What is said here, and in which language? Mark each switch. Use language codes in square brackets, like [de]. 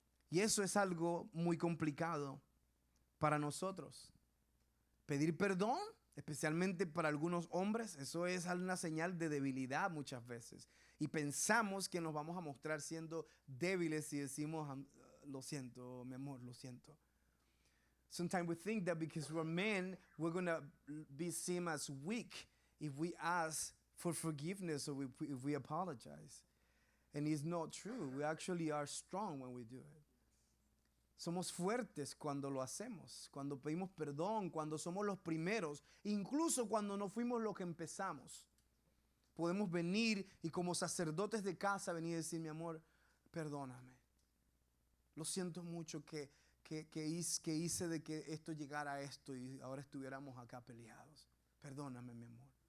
[es] Y eso es algo muy complicado para nosotros. Pedir perdón, especialmente para algunos hombres, eso es una señal de debilidad muchas veces. Y pensamos que nos vamos a mostrar siendo débiles si decimos, lo siento, mi amor, lo siento. [en] Sometimes we think that because we're men, we're going to be seen as weak if we ask for forgiveness or if we apologize. And it's not true. We actually are strong when we do it. [es] Somos fuertes cuando lo hacemos, cuando pedimos perdón, cuando somos los primeros, incluso cuando no fuimos los que empezamos. Podemos venir y como sacerdotes de casa venir y decir, mi amor, perdóname. Lo siento mucho que hice de que esto llegara a esto y ahora estuviéramos acá peleados. Perdóname, mi amor.